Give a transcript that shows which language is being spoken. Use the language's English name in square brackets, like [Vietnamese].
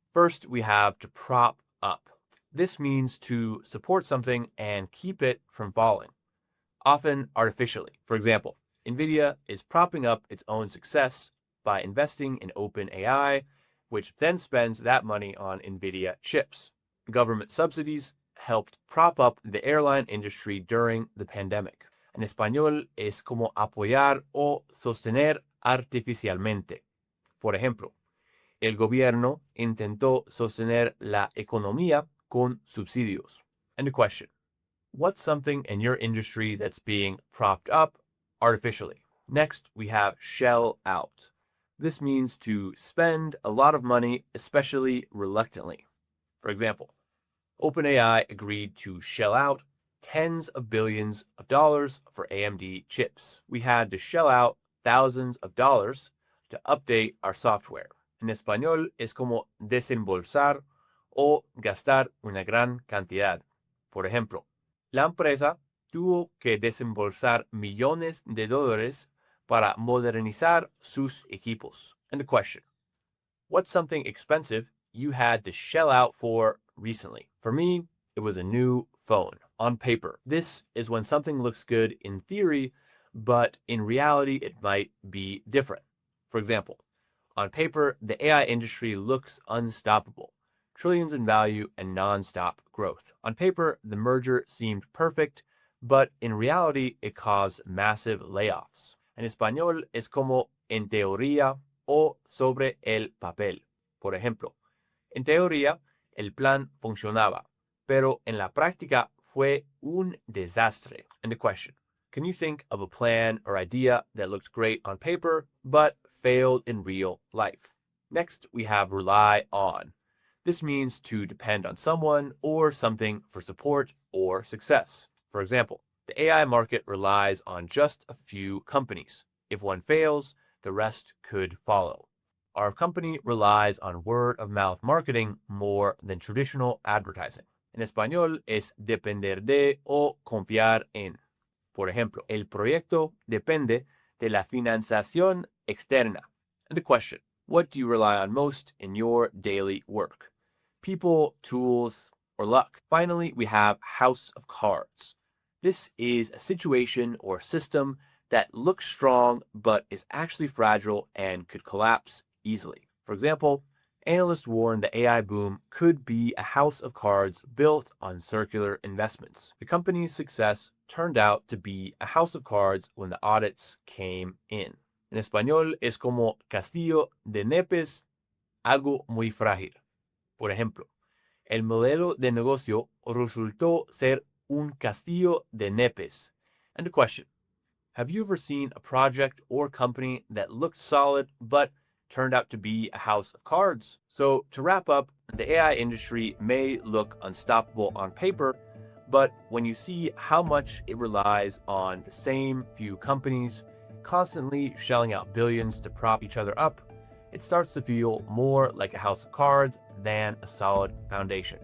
[English] First, we have to prop up. This means to support something and keep it from falling, often artificially. For example, Nvidia is propping up its own success by investing in OpenAI, which then spends that money on Nvidia chips. Government subsidies helped prop up the airline industry during the pandemic. [Spanish] En español es como apoyar o sostener artificialmente. Por ejemplo, el gobierno intentó sostener la economía con subsidios. [English] And a question: what's something in your industry that's being propped up artificially? Next, we have shell out. This means to spend a lot of money, especially reluctantly. For example, OpenAI agreed to shell out tens of billions of dollars for AMD chips. We had to shell out thousands of dollars to update our software. [Spanish] En español es como desembolsar o gastar una gran cantidad. Por ejemplo, la empresa tuvo que desembolsar millones de dólares para modernizar sus equipos. [English] And the question: what's something expensive you had to shell out for recently? For me, it was a new phone. On paper, this is when something looks good in theory, but in reality, it might be different. For example, on paper, the AI industry looks unstoppable: trillions in value and non-stop growth. On paper, the merger seemed perfect, but in reality, it caused massive layoffs. [Spanish] En español es como en teoría o sobre el papel. Por ejemplo, en teoría, el plan funcionaba, pero en la práctica fue un desastre. [English] And the question: can you think of a plan or idea that looked great on paper, but failed in real life? Next, we have rely on. This means to depend on someone or something for support or success. For example, the AI market relies on just a few companies. If one fails, the rest could follow. Our company relies on word-of-mouth marketing more than traditional advertising. [Spanish] En español es depender de o confiar en. Por ejemplo, el proyecto depende de la financiación externa. [English] And the question, what do you rely on most in your daily work? People, tools, or luck? Finally, we have house of cards. This is a situation or system that looks strong but is actually fragile and could collapse easily. For example, analysts warn the AI boom could be a house of cards built on circular investments. The company's success turned out to be a house of cards when the audits came in. [Spanish] En español es como castillo de naipes, algo muy frágil. Por ejemplo, el modelo de negocio resultó ser un castillo de naipes. [English] And the question, have you ever seen a project or company that looked solid but turned out to be a house of cards? So to wrap up, the AI industry may look unstoppable on paper, but when you see how much it relies on the same few companies constantly shelling out billions to prop each other up, it starts to feel more like a house of cards than a solid foundation.